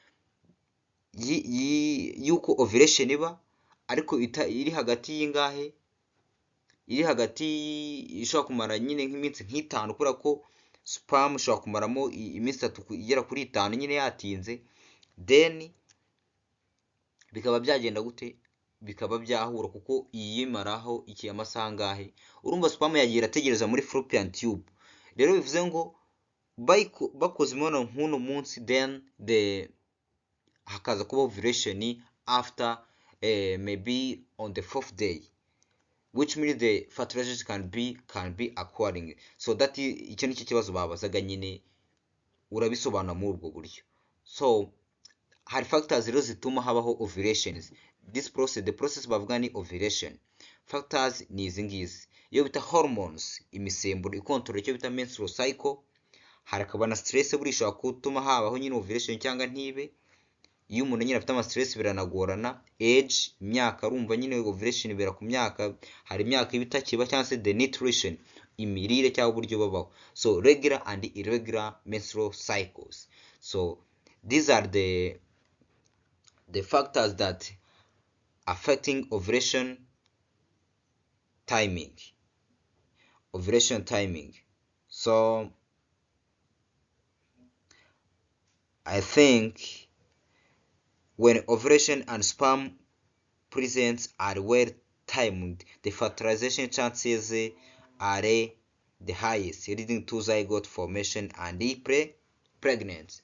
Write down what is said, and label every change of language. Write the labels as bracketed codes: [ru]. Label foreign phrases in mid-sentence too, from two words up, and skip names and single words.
[rw] yuko ovulation iba, ariko iri hagati y'ingahe, ishobora kumara nyine nk'iminsi nk'itanu, kubera ko sperm ishobora kumaramo iminsi 3 igera kuri 5 nyine yatinze, then bikaba byagenda gute, bikaba byahura kuko iyimaraho iki amasaha ngahe. Urumva sperm yagiye irategereza muri [en] fallopian tube. [rw] Rero bivuze ngo bakoze imibonano nk'uno munsi, [en] then [rw] hakaza kuba [en] ovulation after maybe on the 4th day, which means the fertilization can be occurring. So that [rw] icyo nicyo kibazo babazaga nyine urabisobanura muri ubwo buryo. So hari factors rero zituma habaho ovulations. [en] The process [rw] bavuga ni ovulation. Factors ni izi ngizi, iyo bita hormones, imisemburo ikontorora icyo bita [en] menstrual cycle. [rw] Harakaba na stress buri ishobora gutuma habaho nyine ovulation cyangwa ntibe. Iyo umuntu nyine afite ama stress biranagorana. Age, imyaka, urumva nyine ovulation ibera ku myaka, hari imyaka ibitakiba cyangwa se [en] the nutrition, [rw] imirire cyangwa uburyo babaho. [en] So regular and irregular menstrual cycles. So these are the factors that affecting ovulation timing. So I think when ovulation and sperm presence are well timed, the fertilization chances are the highest, leading to zygote formation and pregnancy.